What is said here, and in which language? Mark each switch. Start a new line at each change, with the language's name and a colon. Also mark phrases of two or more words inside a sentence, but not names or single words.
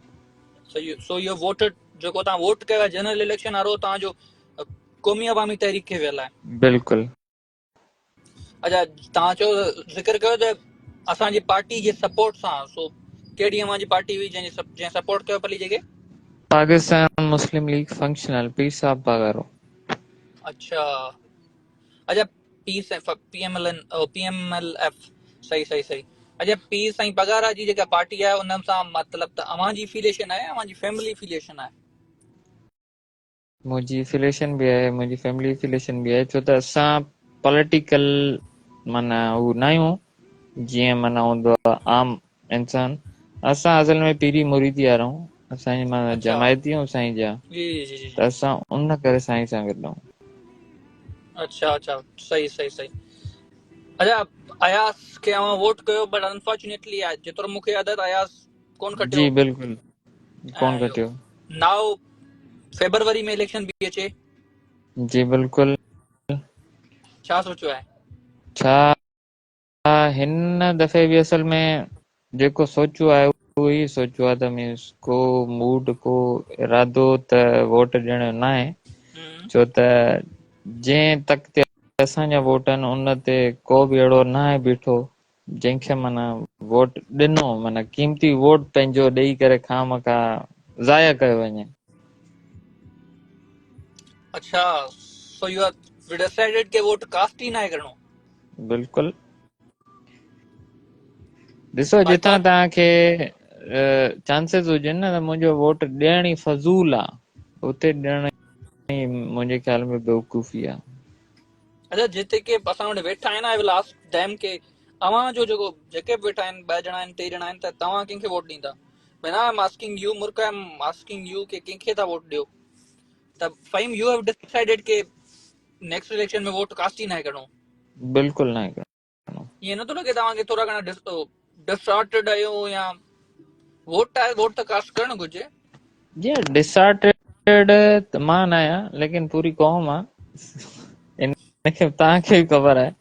Sindhi: सो इहो वोट जेको तव्हां वोट कयो आहे
English: general election
Sindhi: वारो, तव्हांजो क़ौमी अवामी तहरीक खे वियल आहे। बिल्कुलु। अच्छा, तव्हां चयो ज़िक्र कयो त असांजी पार्टी जे सपोर्ट सां, सो कहिड़ी अवां जी पार्टी हुई जंहिं सपोर्ट कयो पलीजे खे? पाकिस्तान मुस्लिम लीग फंक्शनल पीर साहब बागारो। अच्छा अच्छा, पीएमएलएफ, सही सही सही। अच्छा, पीर साईं पगारा जी जेका पार्टी आहे उन सां मतिलबु त अवां जी एफिलिएशन आहे, अवां जी
English: family affiliation
Sindhi: आहे? मुंहिंजी एफिलिएशन बि आहे, मुंहिंजी
English: family affiliation
Sindhi: बि आहे, छो त असां पॉलिटिकल माना हू न आहियूं जीअं माना हूंदो आहे आम इंसान। असां असल में पीरी मुरीदी वारा आहियूं, असांजी माना अच्छा, जमायती आहियूं साईं जा, जी जी जी त जी। असां उन करे साईं सां गॾु आहियूं। अच्छा अच्छा, सही सही सही। अच्छा, अयास खे अवां वोट कयो,
English: but unfortunately
Sindhi: जेतिरो मूंखे यादि आहे त अयास कोन खटियो। जी बिल्कुलु कोन ऐं इहो कटियो।
English: now February
Sindhi: में इलेक्शन बि अचे, जी बिल्कुलु। छा सोचियो आहे? छा हिन दफ़े बि असल में जेको सोचियो आहे उहो ई सोचियो आहे, त मीन्स को मूड को इरादो त वोट ॾियण न आहे, छो त जंहिं तक ते असांजा वोट आहिनि उन ते को बि अहिड़ो न आहे बीठो जंहिंखे माना वोट ॾिनो, माना क़ीमती वोट पंहिंजो ॾेई करे खामखा ज़ाया कयो वञे। अच्छा,
English: so you are decided
Sindhi: के वोट कास्ट ही ना है करणो? बिल्कुलु। ॾिसो जितां बाइकॉट? तव्हांखे चांसिस हुजनि न त मुंहिंजो वोट ॾियण ई फज़ूल आहे, उते ॾियण ई मुंहिंजे ख़्याल में बेवकूफ़ी आहे। अच्छा, जिते के असां वटि वेठा आहिनि,
English: I will ask them
Sindhi: के अवां जो जेको जेके बि वेठा आहिनि, 2 ॼणा आहिनि 3 ॼणा आहिनि, त तव्हां कंहिंखे वोट ॾींदा?
English: When I am asking you, मुर्क, I am asking you
Sindhi: के कंहिंखे था वोट ॾियो? त फ़हीम,
English: you have decided
Sindhi: के
English: next election
Sindhi: में वोट कास्ट ही ना है करणो? बिल्कुलु न आहे। ईअं नथो लॻे तव्हांखे थोरा घणा डिसऑर्डर्ड आहियो, या वोट आहे, वोट त कास्ट करणु घुरिजे? जी डिसऑर्डर्ड त मां न आहियां, लेकिन पूरी क़ौम आहे, इनखे तव्हांखे बि ख़बर आहे।